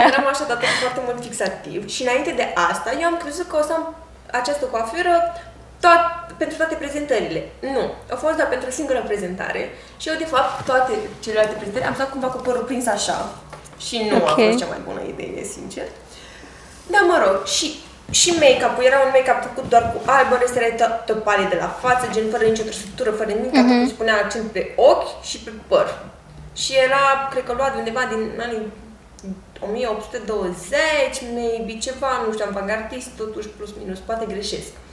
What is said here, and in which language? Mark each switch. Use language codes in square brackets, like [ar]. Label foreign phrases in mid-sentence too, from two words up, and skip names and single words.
[ro] Eram așa dată foarte mult fixativ și înainte de asta eu am crezut că o să am această coafură pentru toate prezentările. Nu. A fost doar pentru o singură prezentare și eu de fapt toate celelalte prezentări am stat cumva cu părul prins așa și nu a fost cea mai bună idee, sincer. Dar mă rog, și make-up-ul era un make-up făcut doar cu alb, în rest era tot palid de la față, gen fără nicio trăsătură, fără nimic, atât punea accent pe ochi și pe păr. Și era, cred că luat undeva din anii 1820, maybe ceva, nu știu, avangardist, totuși plus minus, poate greșesc.